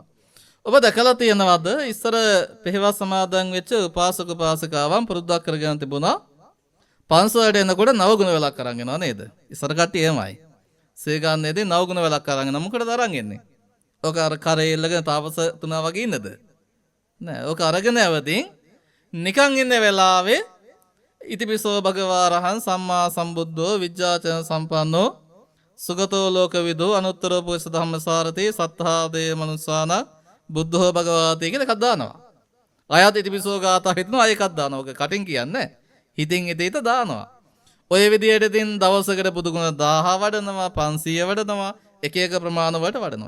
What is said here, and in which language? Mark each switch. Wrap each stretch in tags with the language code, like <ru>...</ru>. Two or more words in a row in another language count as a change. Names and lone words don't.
<si>ඔබ දැකලා තියෙනවද ඉස්සර පෙරවස් සමාදන් වෙච්ච උපාසක උපාසිකාවන් පුරුද්දක් කරගෙන තිබුණා පන්සලට එනකොට නව ගුණ වෙලක් අරන් එනවා නේද? ඉස්සර කට්ටිය එහෙමයි. සීගන්නේදී නව ගුණ වෙලක් අරන් එනවා. මොකටද අරන් එන්නේ? ඔක අර කරේ ඉල්ලගෙන තාපස තුනා වගේ ඉන්නද?</si> <pi>නෑ. ඔක අරගෙන ඇවතින් නිකන් ඉන්න වෙලාවේ ඉතිපිසෝ භගවා රහං සම්මා සම්බුද්ධෝ විජ්ජාචන සම්පන්නෝ සුගතෝ ලෝකවිදෝ අනුත්තරෝ පුරිස ධම්මසාරති සත්තා දේ මනුස්සාන බුද්ධෝ භගවාති</pi> <si>කියන එකක් දානවා. ආයත් ඉතිපිසෝ ගාථා හිතනවා ඒකක් දානවා. ඔක කටින් කියන්නේ හිතින් හිත දානවා. ඔය විදියට ඉතින් දවසකට බුදු ගුණ 1000 වඩනවා 500 වඩනවා එක එක ප්‍රමාණ වලට වඩනවා.</si>